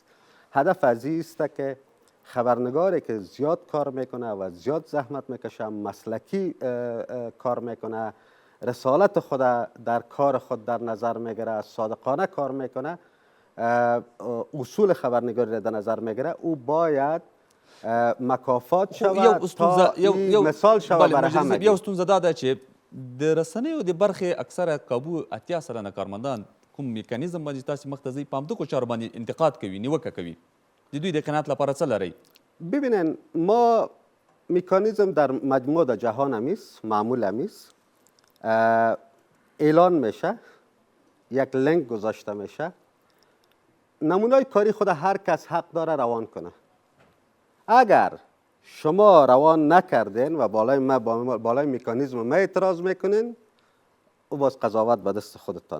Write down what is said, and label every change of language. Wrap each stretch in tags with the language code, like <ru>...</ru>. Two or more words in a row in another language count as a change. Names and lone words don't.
<fa>هدف از این است که خبرنگاری که زیاد کار میکنه و زیاد زحمت میکشه، مسلکی کار میکنه، رسالت خود در کار خود در نظر میگیره، صادقانه کار میکنه، اصول خبرنگاری را در نظر میگیره، او باید مکافات شود تا مثال شود برای همه.</fa> <ps>یو ستونزه دا ده چې د رسنیو د برخې اکثره کابو 80 سلنه کارمندان کوم میکانیزم باندې تاسې مخ ته ځئ په همدغو چارو باندې انتقاد کوي، نیوکه کوي، د دوی د قناعت لپاره څه لرئ؟</ps> <fa>ببینین ما میکانیزم در مجموع در جهان همیست، معمول همیست، اعلان میشه، یک لینک گذاشته میشه، نمونه کاری خود هر کس حق داره روان کنه. اگر شما روان نکردین و بالای میکانیزم ما اعتراض میکنین، او باز قضاوت به دست خودتان.</fa>